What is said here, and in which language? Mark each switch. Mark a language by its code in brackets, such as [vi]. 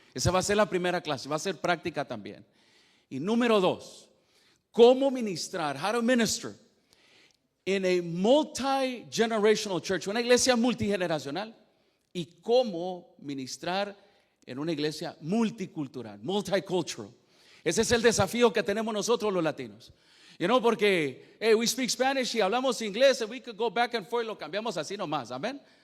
[es] Esa va a ser la primera clase. Va a ser práctica también. Y número 2, cómo ministrar. [en] How to minister in a multi-generational church. [es] Una iglesia multigeneracional. Y cómo ministrar en una iglesia multicultural, multicultural. Ese es el desafío que tenemos nosotros los latinos. Porque [en] we speak Spanish [es] y hablamos inglés, [en] and we could go back and forth, [es] lo cambiamos así nomás, amén.